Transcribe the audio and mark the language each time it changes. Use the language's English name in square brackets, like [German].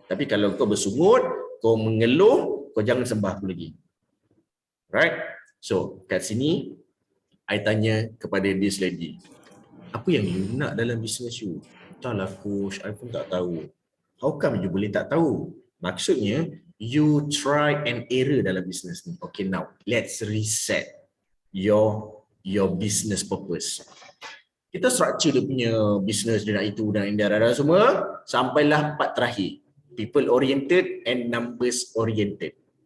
[Malay] Tapi kalau kau bersungut, kau mengeluh, kau jangan sembah aku lagi. Right? So, kat sini I tanya kepada dia lagi. Apa yang you nak dalam bisnes you? Entahlah coach, I pun tak tahu. [English] How come [Malay] you boleh tak tahu? Maksudnya, you [English] try and error [Malay] dalam bisnes ni. [English] Okay, now let's reset your business purpose. [Malay] Kita structure dia punya business, dia nak itu dan ini dan semua, sampailah part terakhir. [English] People oriented and numbers oriented.